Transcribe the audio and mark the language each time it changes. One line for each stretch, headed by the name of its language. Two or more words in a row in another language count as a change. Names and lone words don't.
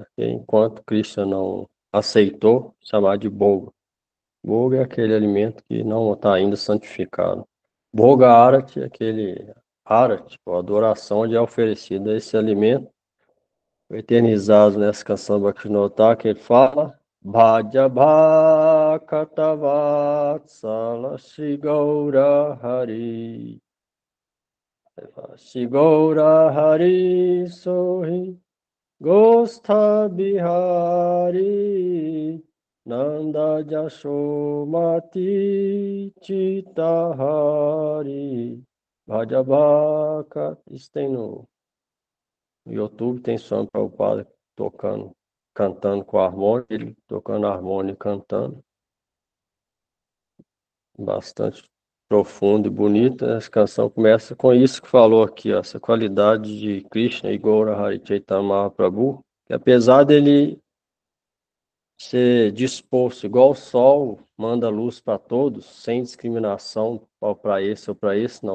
Portuguese: Enquanto Krishna não aceitou chamar de Bhoga. Bhoga é aquele alimento que não está ainda santificado. Bhoga Arati é aquele Arati, a adoração onde é oferecido esse alimento. Eternizado nessa canção Bhaktivinoda, que ele fala
Bangla: ভজ ভকতবৎসল শ্রী গৌর হরি. শ্রী গৌর হরি সোহি গোষ্ঠ বিহারী নন্দ যশোমতী চিত্তহারী ভজ ভক.
Portuguese: Isso tem no YouTube, tem Swami Prabhupada tocando, cantando com harmônica, ele tocando harmônica e cantando. Bastante profundo e bonito. Essa canção começa com isso que falou aqui, ó, essa qualidade de Krishna e Gaura Hari Chaitanya Mahaprabhu, que apesar dele ser disposto igual o sol, manda luz para todos, sem discriminação, para esse ou para esse, não.